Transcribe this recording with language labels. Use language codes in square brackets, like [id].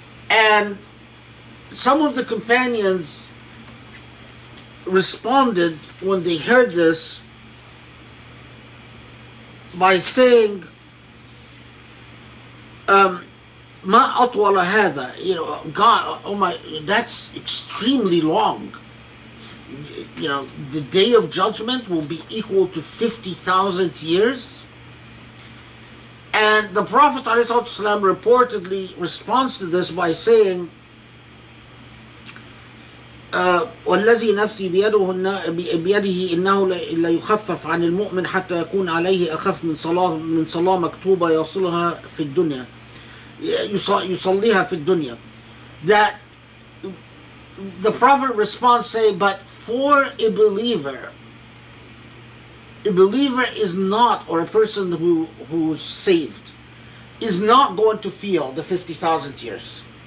[en] And some of the companions responded when they heard this by saying, [ar] Ma atwala hadha, [en] God, oh my, that's extremely long. The day of judgment will be equal to 50,000 years. [ar] And the Prophet ﷺ reportedly responds to this by saying, والذي نفسي بيده إنه لا يخفف عن المؤمن حتى يكون عليه أخف من صلاة مكتوبة يصلها في الدنيا يصليها في الدنيا. [en] That the Prophet responds saying, but for a believer is not, or a person who's saved, is not going to feel the 50,000 years.